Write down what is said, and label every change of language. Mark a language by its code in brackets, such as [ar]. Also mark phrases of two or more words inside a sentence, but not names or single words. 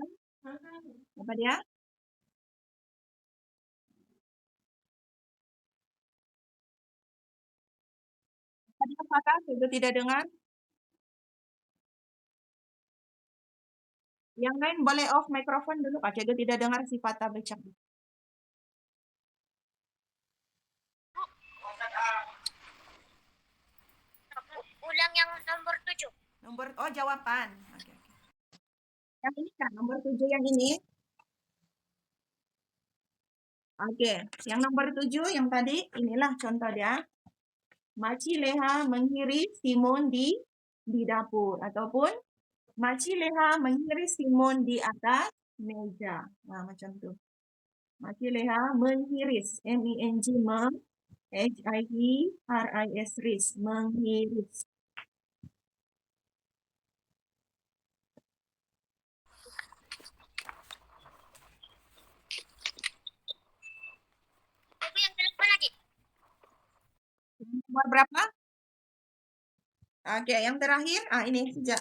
[ms] Apa dia? Tadi apakah Cikgu tidak dengar? Yang lain boleh off mikrofon dulu, Pak. Cikgu tidak dengar si Fatah bercakap. Ulang yang nomor 7. Jawaban. Oke. Yang ini kan, nomor 7 yang ini. Oke, yang nomor 7 yang tadi, inilah contoh dia. Maci Leha menghiris timun di dapur. Ataupun Maci Leha menghiris timun di atas meja. Nah, macam tu. Maci Leha menghiris. M-E-N-G, H-I-E-R-I-S, menghiris. Ibu yang berapa lagi? Nomor berapa? Oke, yang terakhir, ini sejak.